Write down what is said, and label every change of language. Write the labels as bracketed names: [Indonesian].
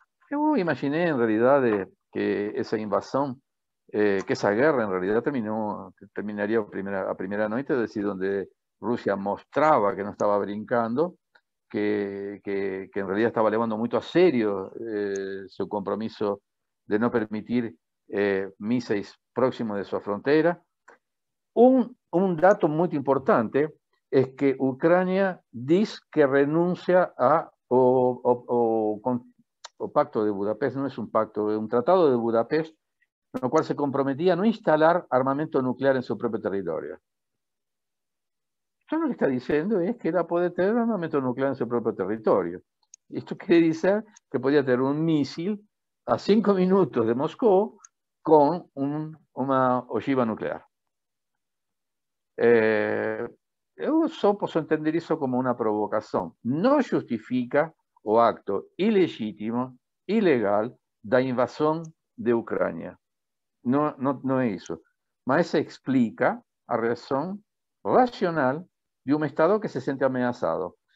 [Portuguese] Eu imaginei, em realidade, que essa invasão, que essa guerra, em realidade, terminaria a primeira noite, é decir, onde Rússia mostrava que não estava brincando, [Spanish] que en realidad estaba llevando muito a sério su compromiso de no permitir mísseis próximos de su frontera. Un dato muy importante es que Ucrania dice que renuncia o Pacto de Budapest, no es un pacto, es un tratado de Budapest, en el cual se comprometía a no instalar armamento nuclear en su propio territorio. Esto lo que está diciendo es que ella puede tener armamento nuclear en su propio territorio. Esto quiere decir que podría tener un misil a 5 minutos de Moscú con una ogiva nuclear. [Portuguese] Eu só posso entender isso como uma provocação. Não justifica o acto ilegítimo, ilegal, da invasão de Ucrânia. Não é isso. Mas explica a razão racional de um Estado que se sente ameaçado.